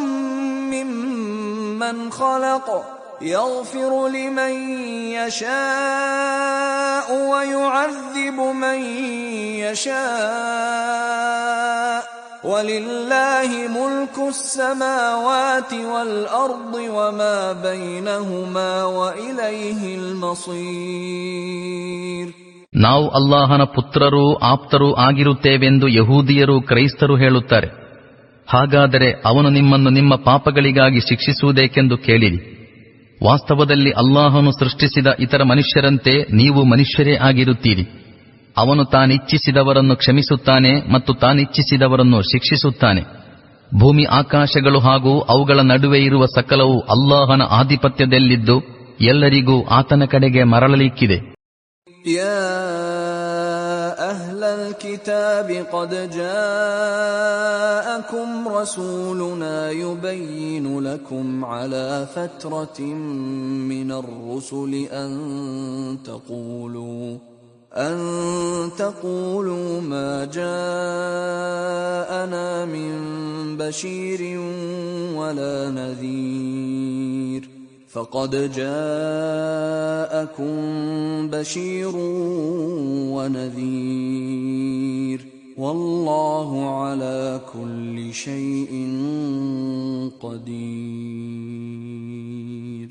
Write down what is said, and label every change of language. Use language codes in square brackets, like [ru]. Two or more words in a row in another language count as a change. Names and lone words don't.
[ar] ممن خلق يغفر لمن يشاء ويعذب من يشاء ولله ملك السماوات والأرض وما بينهما وإليه المصير. [kn] ನಾವು ಅಲ್ಲಾಹನ ಪುತ್ರರೂ ಆಪ್ತರೂ ಆಗಿರುತ್ತೇವೆಂದು ಯಹೂದಿಯರು ಕ್ರೈಸ್ತರು ಹೇಳುತ್ತಾರೆ. ಹಾಗಾದರೆ ಅವನು ನಿಮ್ಮನ್ನು ನಿಮ್ಮ ಪಾಪಗಳಿಗಾಗಿ ಶಿಕ್ಷಿಸುವುದೇಕೆಂದು ಕೇಳಿರಿ. ವಾಸ್ತವದಲ್ಲಿ ಅಲ್ಲಾಹನು ಸೃಷ್ಟಿಸಿದ ಇತರ ಮನುಷ್ಯರಂತೆ ನೀವು ಮನುಷ್ಯರೇ ಆಗಿರುತ್ತೀರಿ. ಅವನು ತಾನಿಚ್ಛಿಸಿದವರನ್ನು ಕ್ಷಮಿಸುತ್ತಾನೆ ಮತ್ತು ತಾನಿಚ್ಛಿಸಿದವರನ್ನು ಶಿಕ್ಷಿಸುತ್ತಾನೆ. ಭೂಮಿ ಆಕಾಶಗಳು ಹಾಗೂ ಅವುಗಳ ನಡುವೆ ಇರುವ ಸಕಲವು ಅಲ್ಲಾಹನ ಆಧಿಪತ್ಯದಲ್ಲಿದ್ದು ಎಲ್ಲರಿಗೂ ಆತನ ಕಡೆಗೆ ಮರಳಲಿಕ್ಕಿದೆ. [ar] يا أهل الكتاب قد جاءكم رسولنا يبين لكم على فترة من الرسل أن تقولوا ما جاءنا من بشير ولا نذير فقد جاءكم بشير ونذير والله على كل شيء قدير.